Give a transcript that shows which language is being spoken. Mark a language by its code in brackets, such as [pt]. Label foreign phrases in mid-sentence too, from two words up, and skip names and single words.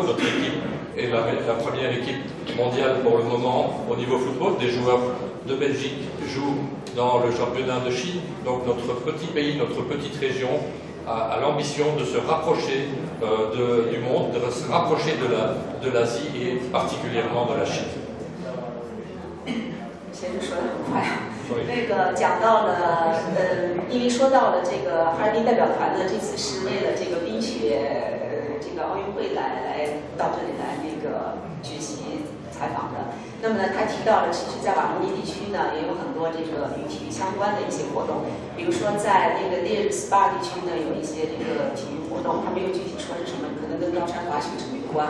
[fr] Notre équipe est la première équipe mondiale pour le moment au niveau football. Des joueurs de Belgique jouent dans le championnat de Chine. Donc notre petit pays, notre petite région a l'ambition de se rapprocher du monde, de se rapprocher de l'Asie et particulièrement de la Chine. [zh] 先生说的很快，那个讲到了，因为说到了这个哈尔滨代表团呢，这次是为了这个冰雪这个奥运会来到这里来那个学习采访的。那么呢，他提到了，其实在瓦隆尼地区呢，也有很多这个与体育相关的一些活动，比如说在那个列日斯巴地区呢，有一些这个体育活动，他没有具体说是什么，可能跟高山滑雪什么有关。